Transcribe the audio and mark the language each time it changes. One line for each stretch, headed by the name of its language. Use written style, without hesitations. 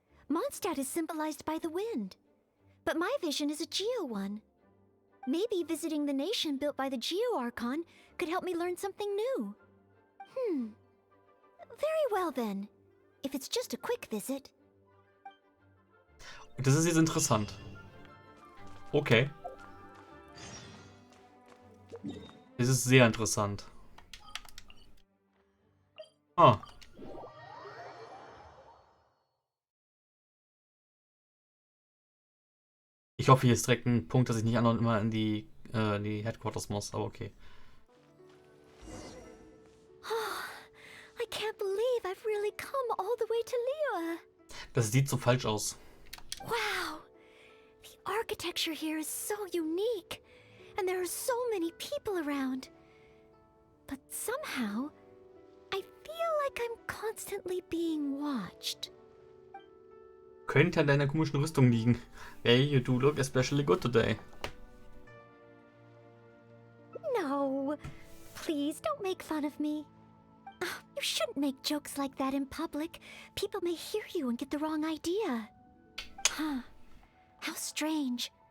English: Mondstadt is symbolized by the wind. But my vision is a Geo one. Maybe visiting the nation built by the Geo Archon could help me learn something new. Very well then. If it's just a quick visit.
German: Das ist jetzt interessant. Okay. Das ist sehr interessant. Ah. Ich hoffe, hier ist direkt ein Punkt, dass ich nicht andauernd immer in die Headquarters muss, aber okay.
English: I can't believe I've really come all the way to Liyue.
German: Das sieht so falsch aus. Wow.
English: The architecture here is so unique. And there are so many people around. But somehow, I feel like I'm constantly being watched.
German: Könnte an deiner komischen Rüstung liegen.
English: Hey, you do look especially good today. No. Please don't make fun of me. You shouldn't make jokes like that in public. People may hear you and get the wrong idea. How strange.